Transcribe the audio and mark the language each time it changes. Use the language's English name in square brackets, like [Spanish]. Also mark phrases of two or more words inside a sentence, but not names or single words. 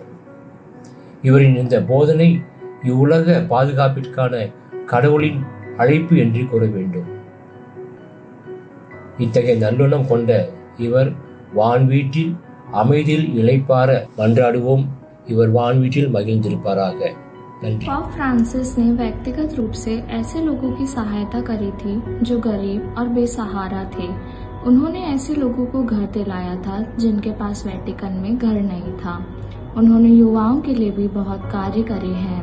[Tamil] இவரின் இந்த போதனை இவ்வுலக பாதுகாப்பிற்கான கடவுளின் அழைப்பு என்று கூற வேண்டும். இத்தகைய நல்லுணம் கொண்ட இவர் வான்வீட்டில் அமைதியில் இளைப்பார மன்றாடுவோம். இவர் வான்வீட்டில் மகிழ்ந்திருப்பாராக. [Hindi] पाप फ्रांसिस ने व्यक्तिगत रूप से ऐसे लोगों की सहायता करी थी जो गरीब और बेसहारा थे। उन्होंने ऐसे लोगों को घर दिलाया था जिनके पास वेटिकन में घर नहीं था। उन्होंने युवाओं के लिए भी बहुत कार्य करे हैं।